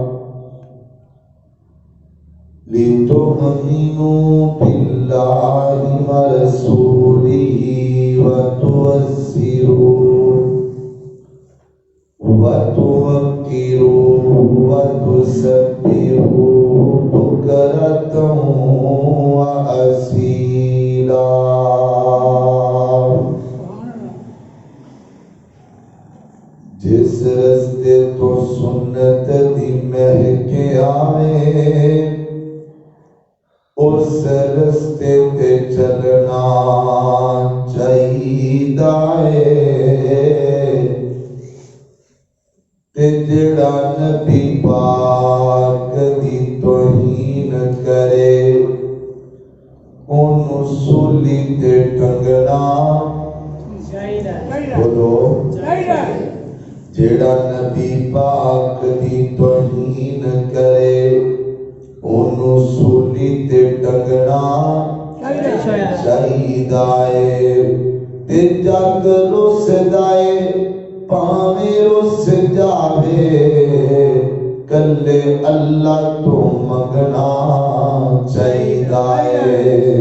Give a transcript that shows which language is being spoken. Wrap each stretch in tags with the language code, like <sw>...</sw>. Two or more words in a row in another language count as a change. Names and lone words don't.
<ar>لِتُؤْمِنُوا بِاللَّهِ وَرَسُولِهِ وَتُعَزِّرُوهُ وَتُوَقِّرُوهُ وَتُسَبِّحُوهُ بُكْرَةً وَأَصِيلًا۔</ar> <pa>جس رستے تو سنت دی مہک آوے، اس رستے تے چلنا چاہیدا ہے، تے جڑا نبی پاک دی توہین کرے، اونوں سولی تے ٹنگنا بولو، جڑا نبی پاک دی توہین کرے، اونوں سولی تے ٹنگنا چاہیدا ہے، تے جگ رسدائے پاویں رس جاوے، کلے اللہ تو منگنا چاہیدا ہے۔</pa>